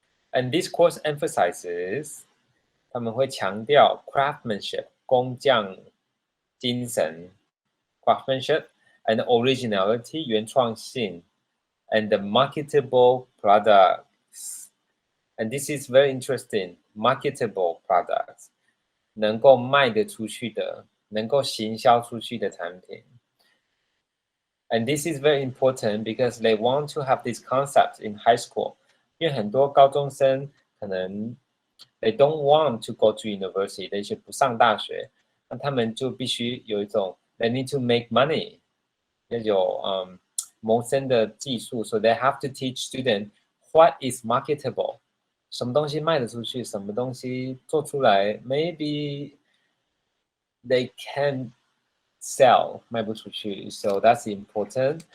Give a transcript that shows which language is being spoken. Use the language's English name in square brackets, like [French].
[English] And this course emphasizes [Chinese] 他们会强调 [English] craftsmanship 工匠精神 craftsmanship and originality 原创性 and the marketable products. And this is very interesting. [Chinese] Marketable products 能够卖得出去的，能够行销出去的产品。 [English] And this is very important because they want to have this concept in high school. [Chinese] 因为很多高中生可能 [English] they don't want to go to university, they should [Chinese] 不上大学，那他们就必须有一种 [English] they need to make money， [Chinese] 要有谋生的技术 [English] ，so they have to teach students what is marketable， [Chinese] 什么东西卖得出去，什么东西做出来 [English] ，maybe they can sell [Chinese] 卖不出去 [English] ，so that's important.